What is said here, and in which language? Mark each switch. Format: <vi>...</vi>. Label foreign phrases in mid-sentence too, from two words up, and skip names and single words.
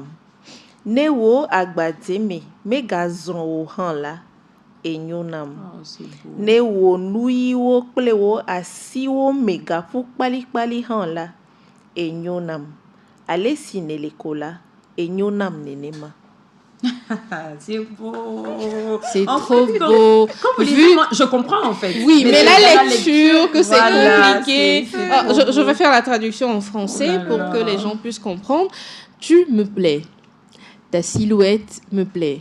<ee>Ne wo agbademe megazon o han la. Enyonam. Ne wo nui wo kple wo asi wo megapu kpali han la. Enyonam. Ale si nelekola. Enyonam nenema.</ee> <fr>C'est beau. C'est trop beau. Comme vous dites, moi, je comprends en fait. Oui, mais la lecture, que c'est compliqué. Je vais faire la traduction en français pour que les gens puissent comprendre. Tu me plais. Ta silhouette me plaît.</fr>